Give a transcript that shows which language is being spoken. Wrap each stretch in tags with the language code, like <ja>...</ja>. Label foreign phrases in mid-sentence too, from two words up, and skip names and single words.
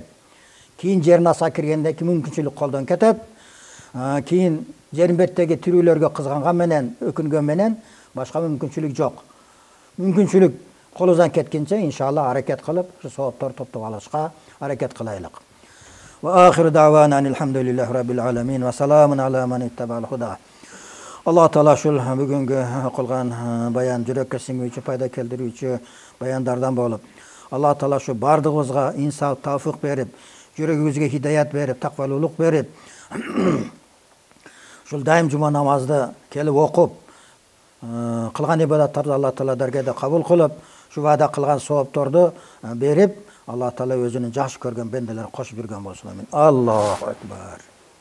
<ky>Кийин жерин аса киргенде мүмкүнчүлүк колдон кетет. Кийин Жеримбеттеги тирүүлөргө кызганган менен, өкүнгөн менен башка мүмкүнчүлүк жок. Мүмкүнчүлүк колубуздан кеткенче иншалла аракет кылып, ушу соопторду топтоп алышка аракет кылайлык.</ky> <ar>وآخر دعوانا الحمد لله رب العالمين وسلام على من اتبع الهدى.</ar> <ky>Алла Таала ушул бүгүнгү кылган баян жүрөккө сиңүүчү, пайда келтирүүчү баяндардан болуп, Алла Таала ушу бардыгыбызга инсаф, тавфик берип, жүрөгүбүзгө хидаят берип, таквалуулук берип, ушул дайым жума намазды келип окуп, кылган ибадаттарды Алла Таала даргеде кабыл кылып, ушу ваада кылган соопторду берип, Алла Таала өзүнүн жакшы көргөн бенделери кошуп жүргөн болсун.</ky> <ar>آمين. الله أكبر.</ar>